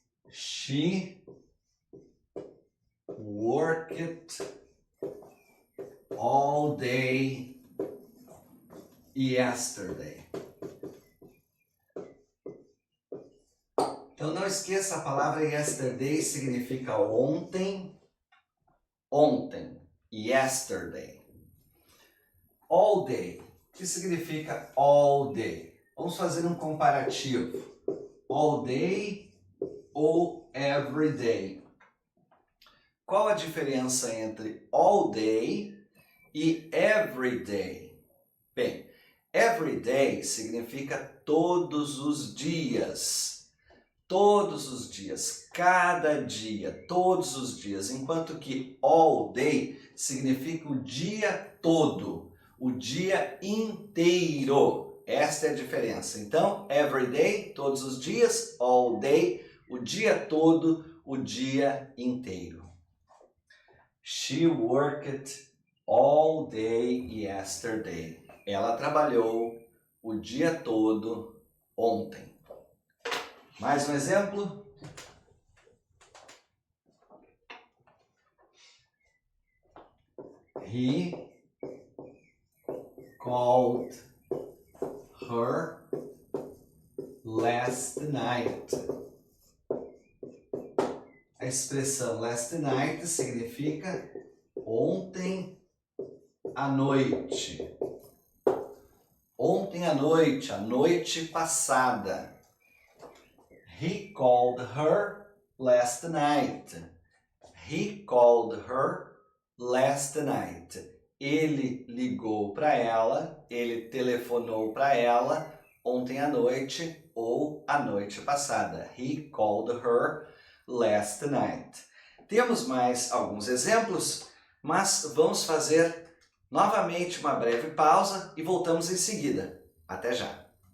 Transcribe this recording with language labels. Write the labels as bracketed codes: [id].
[en] She worked all day yesterday. [pt] Então não esqueça, a palavra yesterday significa ontem, ontem, yesterday. [en] All day, [pt] que significa [en] all day? [pt] Vamos fazer um comparativo. [en] All day ou every day. [pt] Qual a diferença entre [en] all day [pt] e [en] every day? [pt] Bem, [en] Every day [pt] significa todos os dias. Todos os dias, cada dia, todos os dias. Enquanto que [en] all day [pt] significa o dia todo, o dia inteiro. Esta é a diferença. Então, [en] every day, [pt] todos os dias, [en] all day, [pt] o dia todo, o dia inteiro. [en] She worked all day yesterday. [pt] Ela trabalhou o dia todo ontem. Mais um exemplo? [en] He called her last night. [pt] A expressão [en] last night [pt] significa ontem à noite. Ontem à noite, a noite passada. [en] He called her last night. He called her last night. [pt] Ele ligou para ela, ele telefonou para ela ontem à noite ou a noite passada. [en] He called her last night. [pt] Temos mais alguns exemplos, mas vamos fazer novamente uma breve pausa e voltamos em seguida. Até já!